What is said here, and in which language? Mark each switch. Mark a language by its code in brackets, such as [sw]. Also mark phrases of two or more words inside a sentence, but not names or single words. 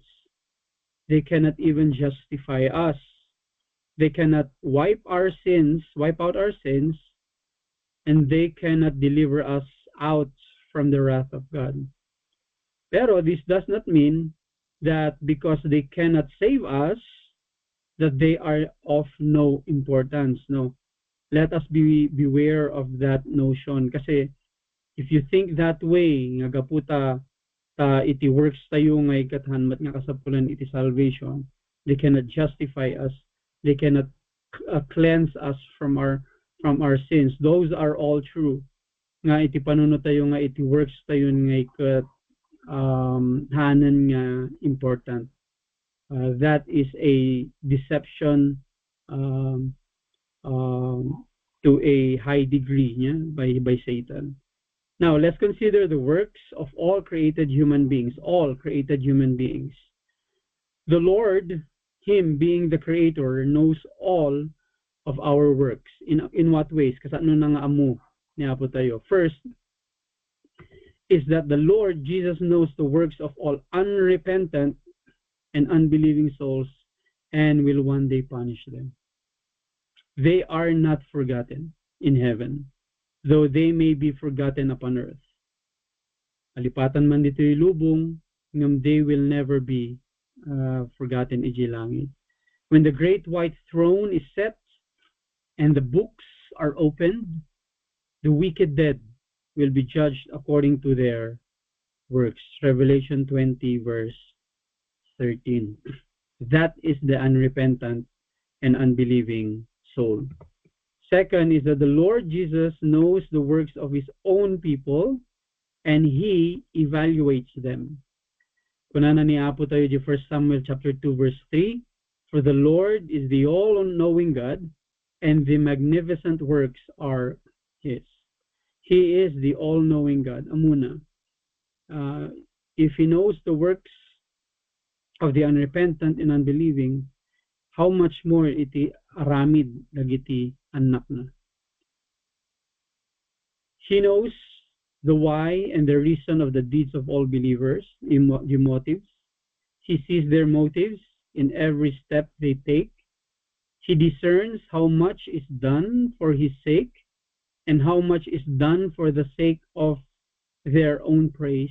[en] They cannot even justify us. They cannot wipe out our sins, and they cannot deliver us out from the wrath of God. Pero this does not mean that because they cannot save us, that they are of no importance. No. Let us beware of that notion. Kasi if you think that way, [ilo] nga gaputa iti works tayo nga ikathanmat nga kasapulan iti salvation, [en] they cannot justify us. They cannot cleanse us from our sins. Those are all true. [ilo] Nga iti panunod tayo nga iti works tayo nga ikat hanan nga important. [en] That is a deception to a high degree by Satan. Now, let's consider the works of all created human beings. All created human beings. The Lord, Him being the Creator, knows all of our works. In what ways? [ilo] Kasi ano na nga amo niya po tayo. [en] First, is that the Lord Jesus knows the works of all unrepentant and unbelieving souls and will one day punish them. They are not forgotten in heaven, though they may be forgotten upon earth. [ilo] Alipatan man dito'y lubong, ngam [en] they will never be forgotten [ilo] iji langit. [en] When the great white throne is set and the books are opened, the wicked dead will be judged according to their works. Revelation 20 verse 13. That is the unrepentant and unbelieving soul. Second is that the Lord Jesus knows the works of His own people and He evaluates them. [ilo] Kunana ni Apo tayo di [en] 1 Samuel chapter 2 verse 3, for the Lord is the all-knowing God and the magnificent works are His. He is the all-knowing God. Amuna. If He knows the works of the unrepentant and unbelieving, how much more [ilo] iti aramid dagiti anak na. [en] He knows the why and the reason of the deeds of all believers, the motives. He sees their motives in every step they take. He discerns how much is done for His sake and how much is done for the sake of their own praise.